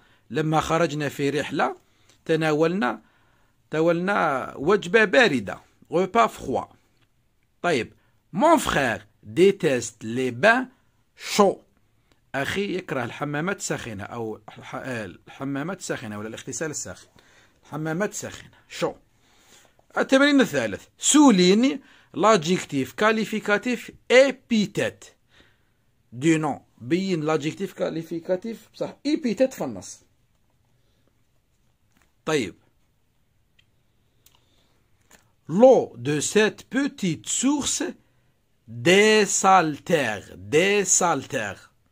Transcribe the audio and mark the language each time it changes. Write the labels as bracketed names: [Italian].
[Arabic] لما خرجنا في رحلة تناولنا وجبة باردة. [French] repas froid. طيب. Mon frère déteste les bains chauds. [Arabic] أخي يكره الحمامات الساخنة أو الحمامات الساخنة ولا الاغتسال الساخن. الحمامات الساخنة chaud. التمرين الثالث. [French] souligne l'adjectif qualificatif épithète du nom. [Arabic] بين l'adjectif qualificatif بصح épithète في النص. طيب. [French] L'eau de cette petite source désaltère.